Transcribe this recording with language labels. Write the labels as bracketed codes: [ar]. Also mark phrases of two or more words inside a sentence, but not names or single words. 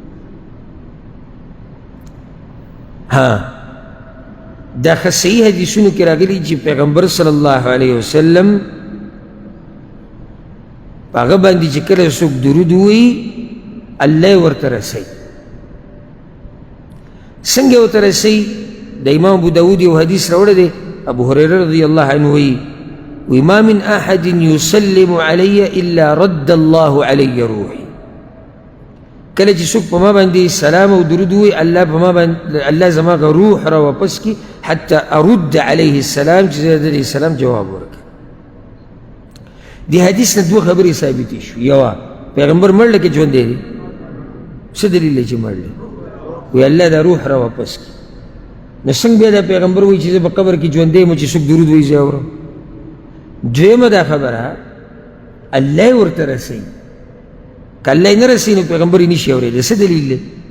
[ps] دا ښه صحیح حدیثونو کې راغلي چې پیغمبر [ar] صلی الله علیه وسلم [ps] په هغه باندې چې کله څوک درود ووایي الله یې ورته رسوي څنګه یې ورته رسوي د امام ابو داود یو حدیث راوړی دی ابو هریره [ar] رضی الله عنه [ps] وایي [ar] وما من أحد يسلم علي إلا رد الله علي روحي [ps] کله چې څوک په ما باندې سلام او درود ووایي الله زما هغه روح را واپس کړي [ar] حتى أرد عليه السلام [ps] چې زه د دې سلام جواب ورکړم دې حدیث نه دوه خبرې ثابتې شو یوه پیغمبر مړ لکه ژوندی دی څه دلیل دی چې مړ دی وایي الله دا روح را واپس کړي نو څنګه بیا دا پیغمبر وایي چې زه په قبر کې ژوندی یم چې څوک درود وایي زه اورم دویمه دا خبره الله یې ورته رسوي که الله یې نه رسوي نو پیغمبر یې نشي اورېدی څه دلیل دی